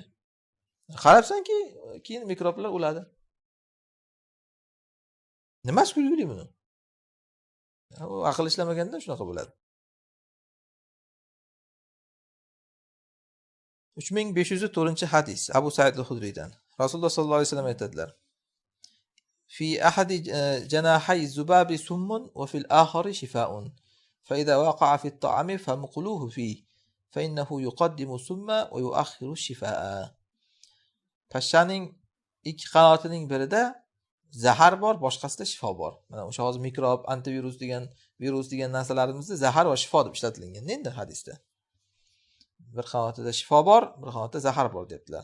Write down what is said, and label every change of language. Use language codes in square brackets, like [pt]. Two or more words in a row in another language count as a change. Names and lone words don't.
[uz] Qarabsanki, keyin mikroblar o'ladi. Nimasi kulgili buni? U aql ishlamaganda shunaqa bo'ladi. 3504-hadis Abu Said al-Hudriydan. Rasululloh [ar] صلى الله عليه وسلم [uz] aytadilar: [ar] "في أحد جناحي الذباب سم وفي الآخر شفاء. فإذا وقع في الطعام فامقلوه فيه، فإنه يقدم السم ويؤخر الشفاء." [uz] Pashshaning ikki qanotining birida zahar bor, boshqasida shifo bor. Mana o'sha hozir mikrob, antivirus degan narsalarimizda zahar va shifo deb ishlatilgan endi hadisda. Bir qanotida shifo bor, bir qanotida zahar bor debdilar.